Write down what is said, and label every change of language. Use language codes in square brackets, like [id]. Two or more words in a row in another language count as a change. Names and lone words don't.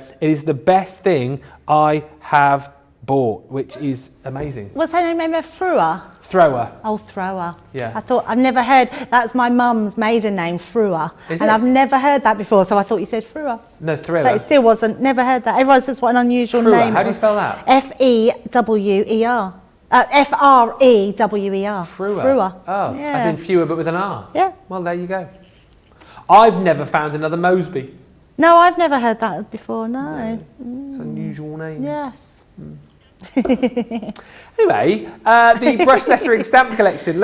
[en] It is the best thing I have bought, which is amazing. What's her name, Emma? Thrower? Thrower. Oh, Thrower. Yeah. I thought, I've never heard, that's my mum's maiden name, Thrower. Is and it? I've never heard that before, so I thought you said Thrower. No, Thrower. But it still wasn't, never heard that. Everyone says what an unusual Thrower. name. How do you spell that? F-E-W-E-R. F-R-E-W-E-R. Thrower. Oh, yeah. as in fewer but with an R. Yeah. Well, there you go. I've never found another Moseby. No, I've never heard that before, no. It's unusual names. Yes. Anyway, the brush lettering stamp collection.